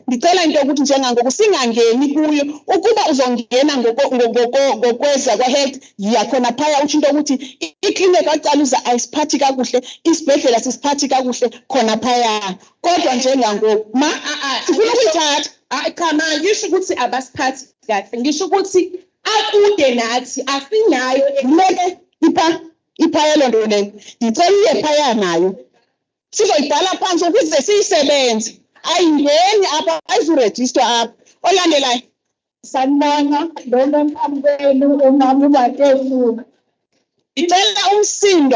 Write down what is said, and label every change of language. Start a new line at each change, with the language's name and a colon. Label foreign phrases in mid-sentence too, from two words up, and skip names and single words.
Xhosa: Ndicela into yokuthi njengangoku singangeni kuyo. Ukuba uzongena ngokweza kwa-health yakhona phaya utsho into yokuthi iklinikhi KwaDambuza ayisiphathi kakuhle, isibhedlela sisiphathi kakuhle khona phaya. Kodwa njengangoku sifuna ukuyithatha.
Zulu: Cha ma ngisho ukuthi abasiphathi kahle. Ngisho ukuthi akude nathi asinayo
Xhosa: Kumele iphaya loo nto leyo. Ndicela iye phaya nayo.
Zulu: Sizoyibhala phansi ukuze siyisebenze.
Xhosa: Ayingeni apha ayizurejistwa apha. Olandelayo.
Zulu: sanibona lona mphambenu umama uMatefu. Ngicela umsindo.